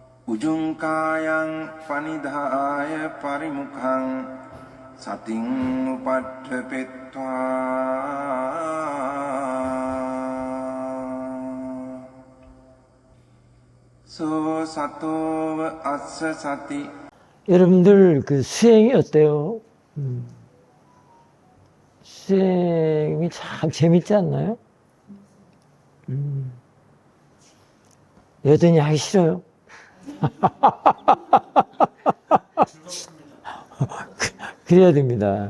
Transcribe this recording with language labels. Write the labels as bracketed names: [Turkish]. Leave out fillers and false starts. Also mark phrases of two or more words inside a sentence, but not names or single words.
[Pali] උජුංකායං පනිදාය පරිමුඛං සතින් උපට්ඨපෙත්වා 소 සතෝව අස්ස සති. [Korean] 여러분들 그 수행이 어때요? 수행이 참 재밌지 않나요? 여전히 하기 싫어요. 그래야 됩니다.